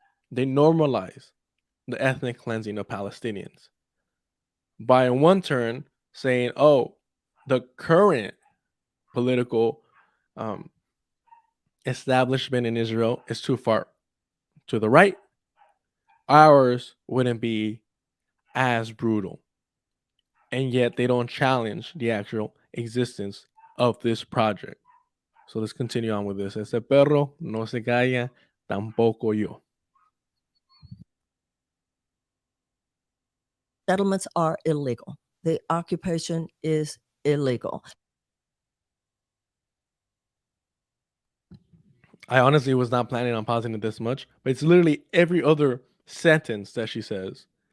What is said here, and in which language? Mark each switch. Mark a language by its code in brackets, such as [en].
[en] They normalize the ethnic cleansing of Palestinians by in one turn saying, oh, the current political establishment in Israel is too far to the right. Ours wouldn't be as brutal. And yet they don't challenge the actual existence of this project. So let's continue on with this. [es] Ese perro no se calla, tampoco yo. [en] Settlements are illegal. The occupation is illegal. I honestly was not planning on pausing it this much, but it's literally every other sentence that she says